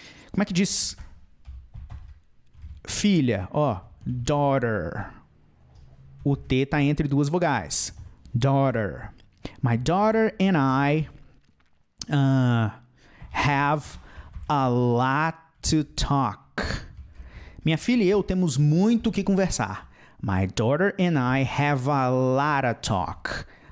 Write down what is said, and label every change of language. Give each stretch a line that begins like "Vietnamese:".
Portuguese: Como é que diz... Filha, ó, daughter. O T tá entre duas vogais. Daughter.
English: My daughter and I have a lot to talk.
Portuguese: Minha filha e eu temos muito o que conversar.
English: My daughter and I have a lot of talk.